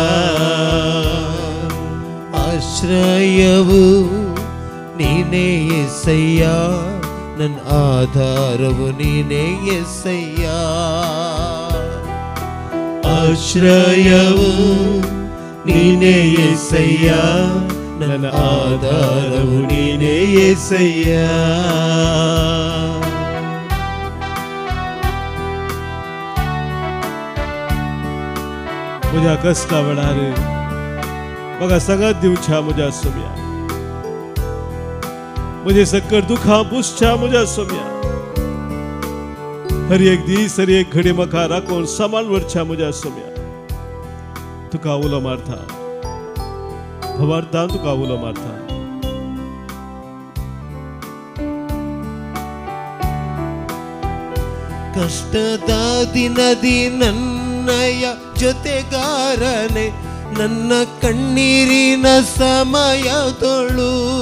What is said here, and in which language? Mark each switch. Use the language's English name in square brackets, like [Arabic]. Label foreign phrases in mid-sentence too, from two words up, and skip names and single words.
[Kannada] ಆಶ್ರಯವು ನೀನೇ येसय्या ನನ್ನ ಆಧಾರವು ನೀನೇ येसय्या. ಆಶ್ರಯವು ನೀನೇ येसय्या ನನ್ನ ಆಧಾರವು ನೀನೇ येसय्या. [Konkani] म्हज्या कश्टा वेळार म्हाका सगळ्यांत दिवच्या म्हज्या सोम्या. म्हजे सकट दुखां पुसच्या म्हज्या सोम्या. हर एक दीस हर एक घडी म्हाका राखून सांबाळून व्हरच्या म्हज्या सोम्या. तुका उलो मारता. भावार्थान तुका उलो मारता. [Kannada] ಕಷ್ಟದ ದಿನದಿ ನನ್ನಯ ಜೊತೆಗಾರನೆ, ನನ್ನ ಕಣ್ಣೀರಿನ ಸಮಯದೊಳು.